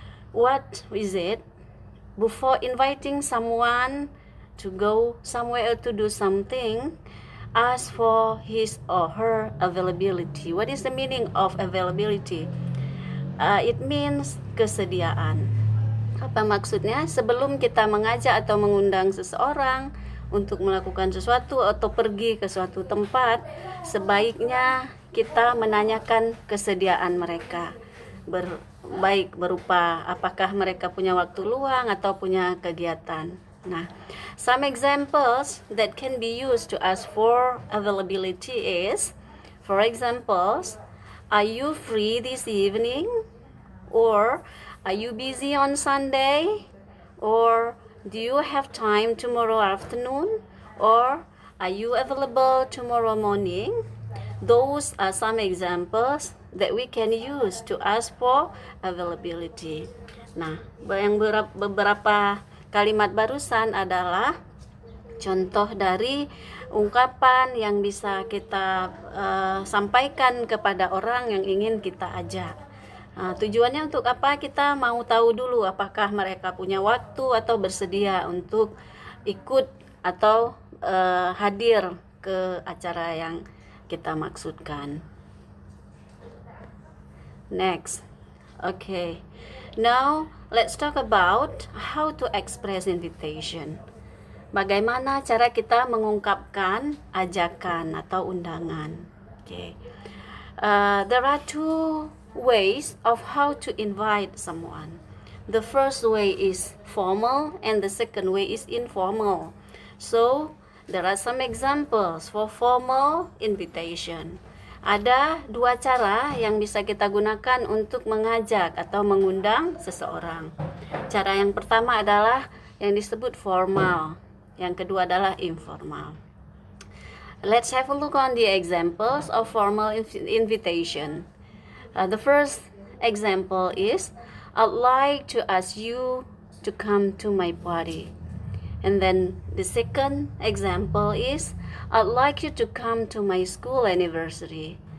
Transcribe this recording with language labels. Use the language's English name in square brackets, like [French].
[English] What is it? Before inviting someone to go somewhere or to do something, ask for his or her availability. What is the meaning of availability? It means [Indonesian] kesediaan. Apa maksudnya? Sebelum kita mengajak atau mengundang seseorang untuk melakukan sesuatu atau pergi ke suatu tempat, sebaiknya kita menanyakan kesediaan mereka. Baik berupa apakah mereka punya waktu luang atau punya kegiatan. [English] Nah, some examples that can be used to ask for availability is, for examples, are you free this evening? Or are you busy on Sunday? Or do you have time tomorrow afternoon? Or are you available tomorrow morning? Those are some examples that we can use to ask for availability. [Indonesian] Nah, yang beberapa kalimat barusan adalah contoh dari ungkapan yang bisa kita sampaikan kepada orang yang ingin kita ajak. Tujuannya untuk apa? Kita mau tahu dulu apakah mereka punya waktu atau bersedia untuk ikut atau hadir ke acara yang kita maksudkan. [English] Next. Okay. Now, let's talk about how to express invitation. [Indonesian] Bagaimana cara kita mengungkapkan ajakan atau undangan. Okay. [English] There are 2 ways of how to invite someone. The first way is formal and the second way is informal. So, there are some examples for formal invitation. [Indonesian] Ada 2 cara yang bisa kita gunakan untuk mengajak atau mengundang seseorang. Cara yang pertama adalah yang disebut formal, yang kedua adalah informal. [English] Let's have a look on the examples of formal invitation. The first example is, I'd like to ask you to come to my party. And then the second example is, I'd like you to come to my school anniversary.